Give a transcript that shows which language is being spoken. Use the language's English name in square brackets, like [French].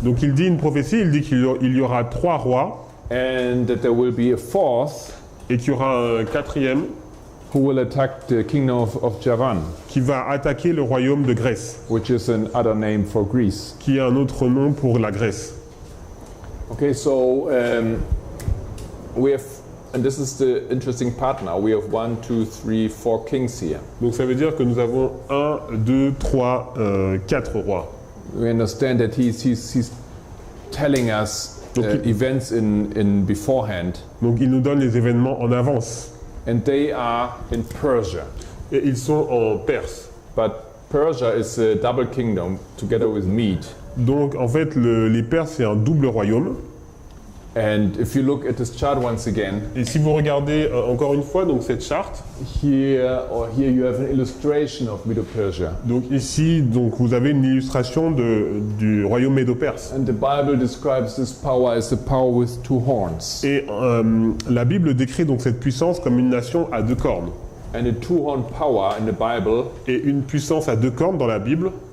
[French] Donc il dit une prophétie, il dit qu'il y aura 3 rois, [English] and that there will be a 4th [French] et qu'il y aura un 4e [English] who will attack the kingdom of Javan, [French] qui va attaquer le royaume de Grèce, [English] which is another name for Greece. [French] qui est un autre nom pour la Grèce. [English] Okay, so we have, and this is the interesting part now, we have 1, 2, 3, 4 kings here. [French] Donc ça veut dire que nous avons 1, 2, 3, 4 rois. [English] We understand that he's telling us Okay. events in beforehand, [French] Donc il nous donne les événements en avance. [English] and they are in Persia. [French] Et ils sont en Perse. [English] But Persia is a double kingdom together with Mede. [French] Donc en fait, les Perses, c'est un double royaume. [English] And if you look at this chart once again, [French] Et si vous regardez encore une fois donc cette charte, [English] here you have an illustration of Medo-Persia. [French] donc ici donc vous avez une illustration du royaume médo-perse. [English] And the Bible describes this power as a power with 2 horns. [French] Et la Bible décrit donc cette puissance comme une nation à 2 cornes. [English] And a 2-horn power in the Bible [French] Et une puissance à 2 cornes dans la Bible,